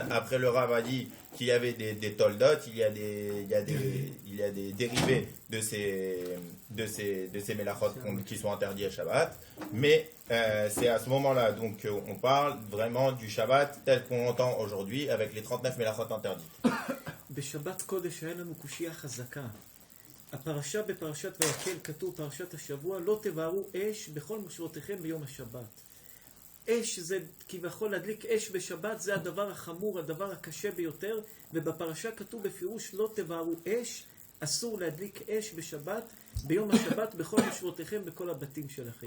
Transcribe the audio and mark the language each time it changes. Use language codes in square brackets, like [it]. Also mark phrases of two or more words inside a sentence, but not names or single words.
[fr] Après, le Rav a dit qu'il y avait des toldot, il y a des dérivés de ces melachot qui sont interdits à Shabbat. Mais c'est à ce moment-là donc on parle vraiment du Shabbat tel qu'on l'entend aujourd'hui avec les 39 melachot interdites. [he] בשבת קודש היה לנו קושייה חזקה. הפרשה בפרשת ויקל כתוב פרשת השבוע לא תבערו אש בכל מושבותיכם ביום השבת. אש זה כביכול להדליק אש בשבת, זה הדבר החמור, הדבר הקשה ביותר, ובפרשה כתוב בפירוש לא תבערו אש, אסור להדליק אש בשבת, ביום השבת בכל מושבותיכם בכל הבתים שלכם.